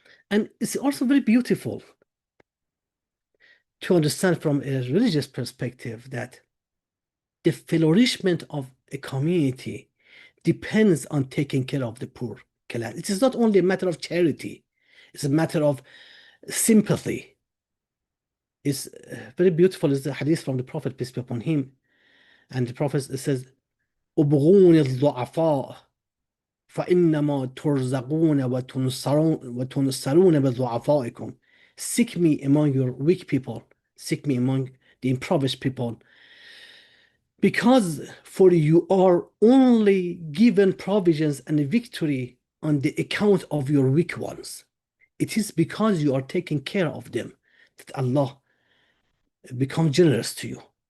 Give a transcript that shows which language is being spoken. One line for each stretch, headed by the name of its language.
English: And it's also very beautiful to understand from a religious perspective that the flourishment of a community depends on taking care of the poor class. It is not only a matter of charity, it's a matter of sympathy. It's very beautiful. Is the hadith from the Prophet, peace be upon him. And the Prophet says,
Arabic: أبغون الضعفاء فإنما ترزقون وتنصرون بضعفائكم.
English: Seek me among your weak people, seek me among the impoverished people, because for you are only given provisions and victory on the account of your weak ones. It is because you are taking care of them that Allah becomes generous to you.